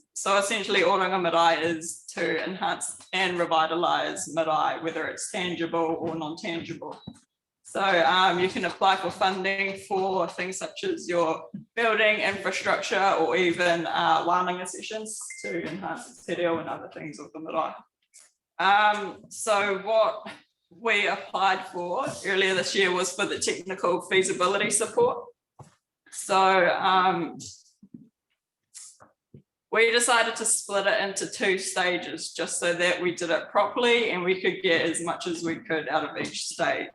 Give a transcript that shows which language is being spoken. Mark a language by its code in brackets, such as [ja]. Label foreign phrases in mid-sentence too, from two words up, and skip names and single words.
[en] So essentially Oranga Marae is to enhance and revitalise marae, whether it's tangible or non-tangible. So you can apply for funding for things such as your building infrastructure or even wānanga sessions to enhance the [mi] te reo [en] and other things of the marae. So what we applied for earlier this year was for the technical feasibility support. So we decided to split it into 2 stages just so that we did it properly and we could get as much as we could out of each stage.